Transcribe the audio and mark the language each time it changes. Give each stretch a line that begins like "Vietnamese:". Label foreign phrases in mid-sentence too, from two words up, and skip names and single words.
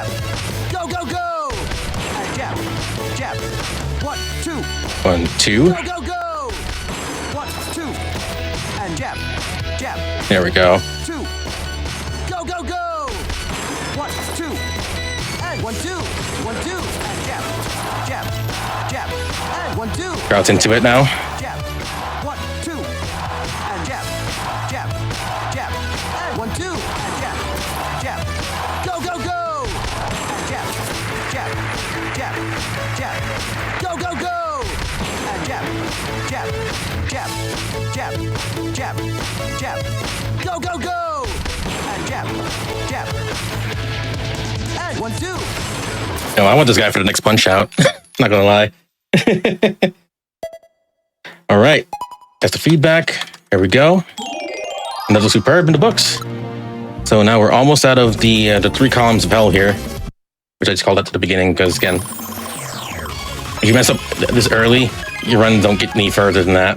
English: Go, go, go! And jab, jab. 1, 2. 1, 2. Go, go, go! 1, 2. And jab, jab. There we go. 2. Go, go, go! 1, 2. And 1, 2. 1, 2. And jab, jab, jab. And 1, 2. Crowd's into it now. Jab. 1, 2. And jab, jab, jab. And 1, 2. And jab, jab. Go, go, go! And jab, jab, jab, jab. Go, go, go! And jab, jab, jab, jab, jab, jab. Go, go, go! And jab, jab. And 1, 2. No, I want this guy for the next punch out. Not gonna lie. All right, that's the feedback. Here we go. Another superb in the books. So now we're almost out of the 3 columns of hell here, which I just called at the beginning because again, if you mess up this early, your runs don't get any further than that.